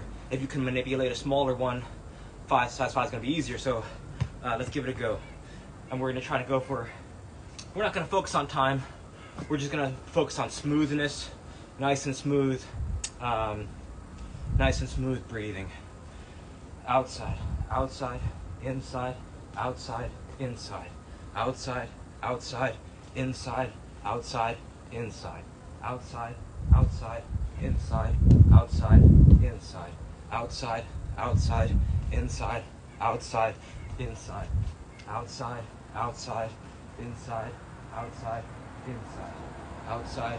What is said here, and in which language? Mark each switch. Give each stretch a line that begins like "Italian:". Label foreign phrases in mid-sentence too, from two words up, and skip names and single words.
English: If you can manipulate a smaller one, size 5 is going to be easier. So let's give it a go. And we're going to try to go for, we're not going to focus on time. we're just gonna focus on smoothness, nice and smooth breathing. Outside, outside, inside, outside, inside, outside, outside, inside, outside, inside, outside, outside, inside, outside, inside, outside, outside, inside, outside, inside, outside, outside, inside, outside, inside, outside,